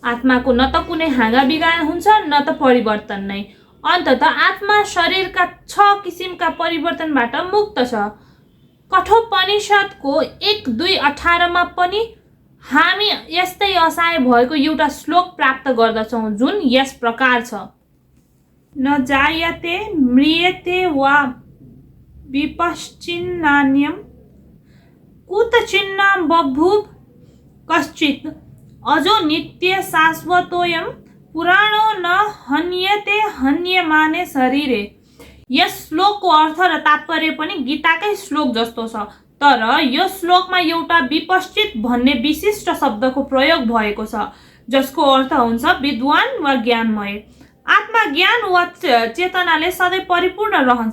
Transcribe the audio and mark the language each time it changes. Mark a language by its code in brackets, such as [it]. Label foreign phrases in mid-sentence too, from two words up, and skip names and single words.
[ne] आत्माको न त कुनै हाँगा बिगार हुन्छ न त परिवर्तन नै। अन्ततः आत्मा शरीरका 6 किसिमका परिवर्तनबाट मुक्त छ। कठोपनिषदको 1:2:18 मा पनि हामी यस्तै असहाय भएको एउटा श्लोक प्राप्त गर्दछौँ जुन यस प्रकार छ। [sa] न जायते म्रियते वा विपश्चिन्नान्यं कुतचिन्न बभूव कश्चित् अजो नित्य शाश्वतोऽयं पुराणो न हन्यते हन्यमाने शरीरे। [ne] यस श्लोकको अर्थ र तात्पर्य पनि गीताकै श्लोक जस्तो छ, तर यो श्लोकमा एउटा विपश्चित भन्ने विशिष्ट शब्दको प्रयोग भएको छ जसको अर्थ हुन्छ विद्वान वा ज्ञानमय। आत्मा ज्ञान वा चेतनाले सधैँ परिपूर्ण रहन्छ।